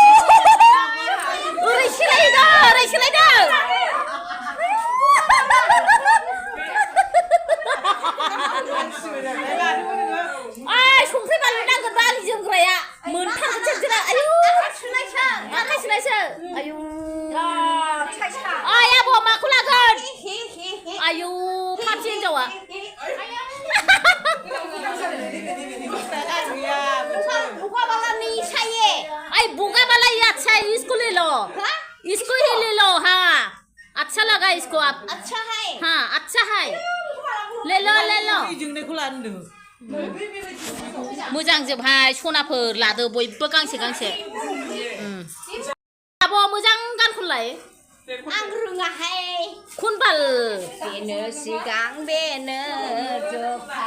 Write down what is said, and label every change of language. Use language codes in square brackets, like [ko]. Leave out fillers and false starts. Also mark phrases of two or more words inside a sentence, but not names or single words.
[brx] ओरै सिलायदो ओरै सिलायदो संख्रि बानलु नांगोन दालि जोमग्राया मोनथारगोन जोंना आयु आखाइ सुनायसो आयु आय आब' माखौ लागोन आयु फाबसि हिनजावा आई [hi] बुगा वाला ये अच्छा है इसको ले लो ही ले लो हाँ अच्छा लगा इसको आप अच्छा है हाँ अच्छा है ले लो [brx] मोजां जोबहाय सनाफोर लादो बयबो गांसे गांसे आब' मोजां गानखौलाय आं रोङाहाय खनबाल बेनो सिगां बेनो जोबहा